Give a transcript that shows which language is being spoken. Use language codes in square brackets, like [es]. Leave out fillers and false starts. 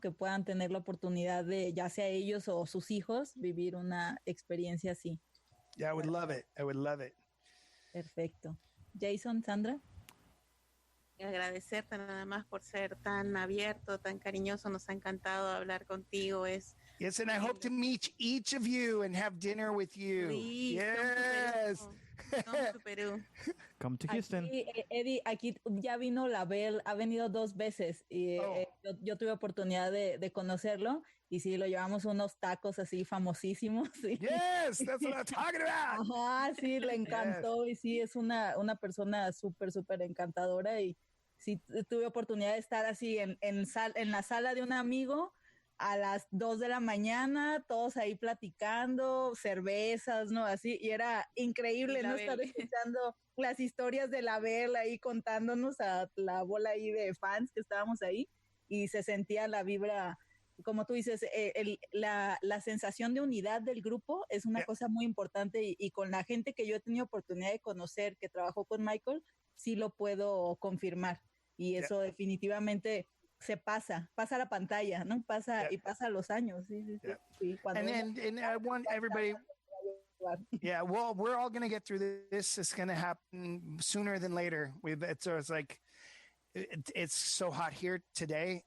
[es] Que puedan tener la oportunidad de, ya sea ellos o sus hijos, vivir una experiencia así. [en] Yeah, I would love it. [es] Perfecto. Jason, Sandra. Agradecerte nada más por ser tan abierto, tan cariñoso. Nos ha encantado hablar contigo. [en] Yes, and I hope to meet each of you and have dinner with you. Please, yes. Come to Perú. Come to Houston. [es] Aquí, Eddie, aquí ya vino la Bel, ha venido 2 veces y yo tuve oportunidad de conocerlo y sí, lo llevamos unos tacos así famosísimos. Sí. [en] Yes, that's what I'm talking about. [es] Ajá, sí, le encantó. [en] Yes. [es] Y sí, es una persona súper encantadora y sí, tuve oportunidad de estar así en la sala de un amigo a las 2 de la mañana, todos ahí platicando, cervezas, ¿no? Así, y era increíble, ¿no? Estar escuchando las historias de la Bel ahí contándonos a la bola ahí de fans que estábamos ahí, y se sentía la vibra, como tú dices, la sensación de unidad del grupo es una cosa muy importante, y con la gente que yo he tenido oportunidad de conocer, que trabajó con Michael, sí lo puedo confirmar, y eso definitivamente se pasa la pantalla, ¿no? Y pasa los años. Sí. [en] And I want everybody. Yeah, well, we're all going to get through this. It's going to happen sooner than later. It's like, it's so hot here today.